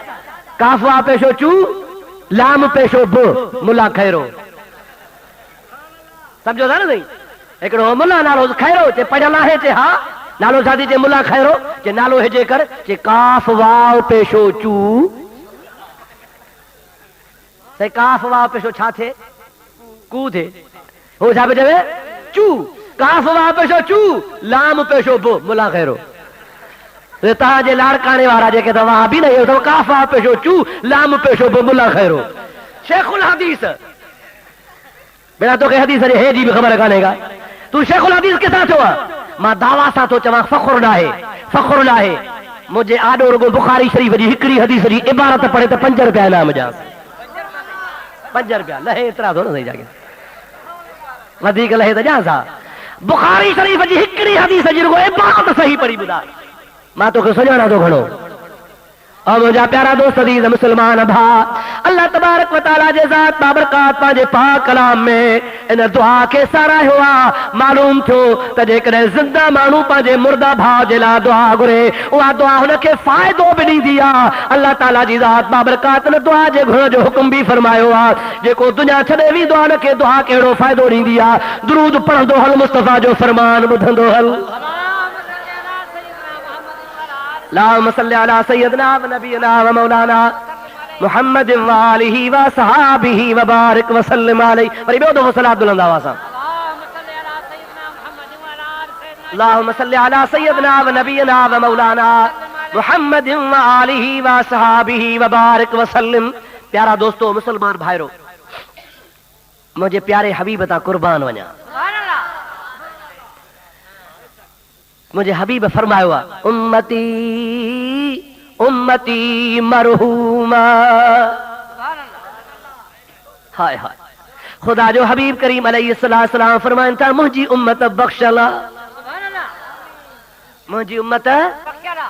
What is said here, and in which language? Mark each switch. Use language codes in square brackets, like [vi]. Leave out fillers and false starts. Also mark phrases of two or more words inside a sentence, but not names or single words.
[sd] काफ़ वा पेशो चू, लाम पेशो बो, मुला खैरो। सम्झो था न साईं? हिकिड़ो मुला नालो खैरो, चे पढ़ियल आहे, चे हा। नालो छा थी चे? मुला खैरो। चे नालो हिजे कर, चे काफ़ वाव पेशो चू। साईं काफ़ वाव पेशो छा थे? कू थे। हो छा पे चवे? चू। काफ़ वाव पेशो चू, लाम पेशो बो, मुला खैरो। तव्हांजे लाड़काणे वारा जेके तव्हां बि न अथव, काफ़ वाव पेशो चू, लाम पेशो बो, मुला खैरो। शेखुल हदीस, बेटा तोखे हदीस जे हे जी बि ख़बर कान्हे का, तू शेखुल हदीस किथां थियो आहे? मां दावा सां थो चवां, फ़ख्रु नाहे, फ़ख्रु नाहे। मुंहिंजे आॾो रुगो बुखारी शरीफ़ जी हिकिड़ी हदीस जी इबारत पढ़े त 5 रुपया इनाम ॾियां। 5 रुपया लहे, एतिरा थो न सही जागे, वधीक लहे त ॾियां सा। बुखारी शरीफ़ जी हिकिड़ी हदीस जी रुगो इबारत सही पढ़ी ॿुधाए, मां तोखे सुञाणा थो घणो। और मुंहिंजा प्यारा दोस्त अज़ीज़ मुस्लमान भा, अल्लाह [ar] تبارك وتعالى [sd] जे ज़ात बाबरकात पंहिंजे पाक कलाम में इन दुआ खे सारायो आहे। मालूम थियो त जेकॾहिं ज़िंदा माण्हू पंहिंजे मुर्दा भाउ जे लाइ दुआ घुरे, उहा दुआ हुनखे फ़ाइदो बि ॾींदी आहे। अल्लाह ताला जी ज़ात बाबरकात इन दुआ जे घुरण जो हुकुम बि फरमायो आहे। जेको दुनिया छॾे वेंदो आहे हुनखे दुआ कहिड़ो फ़ाइदो ॾींदी आहे। दुरूद पढ़ंदो हल, मुस्तफ़ा जो फरमान ॿुधंदो हल। [ar] اللهم صل على سيدنا ونبينا ومولانا محمد وآله وصحبه وبارك وسلم عليه. [sd] वरी ॿियो दफ़ो सलात बुलंद आवाज़ सां। [ar] اللهم صل على سيدنا ونبينا ومولانا محمد وآله وصحبه وبارك وسلم. [sd] प्यारा दोस्तों, मुसलमान भाइरो, मुंहिंजे प्यारे हबीब तां कुर्बान वञा। मुझे हबीब फरमायो आहे, [ar] أمتي أمتي مرحومة. [sd] हाय हाय, खुदा जो हबीब करीम अलैहिस्सलाम फरमाइन था, मुंहिंजी उम्मत बख्शला, मुंहिंजी उम्मत बख्शला।